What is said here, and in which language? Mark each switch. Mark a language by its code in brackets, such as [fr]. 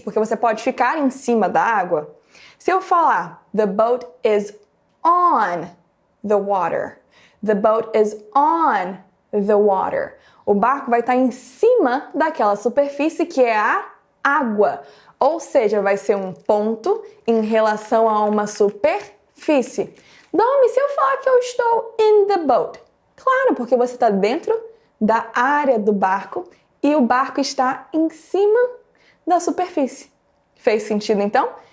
[pt] Porque você pode ficar em cima da água. Se eu falar, [en] the boat is on the water. The boat is on the water. [pt] O barco vai estar em cima daquela superfície que é a água. Ou seja, vai ser um ponto em relação a uma superfície. Domi, se eu falar que eu estou [en] in the boat? [pt] Claro, porque você está dentro da área do barco e o barco está em cima da superfície. Fez sentido, então?